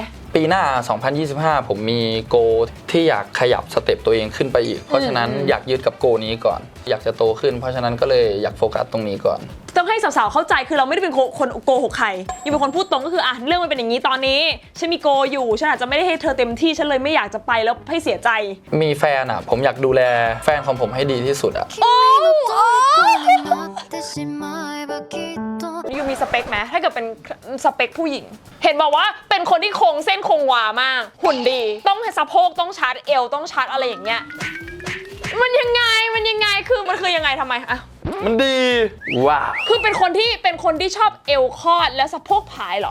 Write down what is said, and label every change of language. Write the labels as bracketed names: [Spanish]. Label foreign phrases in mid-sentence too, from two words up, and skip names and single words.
[Thai] ปีหน้า 2025 ผมมีโกที่อยากขยับสเต็ปตัวเองขึ้นไปอีก เพราะฉะนั้นอยากยึดกับโกนี้ก่อน อยากจะโตขึ้น เพราะฉะนั้นก็เลยอยากโฟกัสตรงนี้ก่อน ต้องให้สาวๆเข้าใจคือเราไม่ได้เป็นคนโกหกใครยังเป็นคนพูดตรงก็คืออ่ะเรื่องมันเป็นอย่างนี้ตอนนี้ฉันมีโกอยู่ฉันอาจจะไม่ได้ให้เธอเต็มที่ฉันเลยไม่อยากจะไปแล้วให้เสียใจ มีแฟนอ่ะผมอยากดูแลแฟนของผมให้ดีที่สุดอ่ะ โอ้ [Japanese] なってしまえばきっと [Thai] ยูมีสเปคไหมถ้าเกิดเป็นสเปคผู้หญิง เห็นบอกว่าเป็นคนที่คงเส้นคงวามากหุ่นดีต้องให้สะโพกต้องชาร์จเอวต้องชาร์จอะไรอย่างเงี้ยมันยังไงคือมันคือยังไงทำไมอะ มันดีว้าว คือเป็นคนที่ชอบเอวคอดและสะโพกผายเหรอ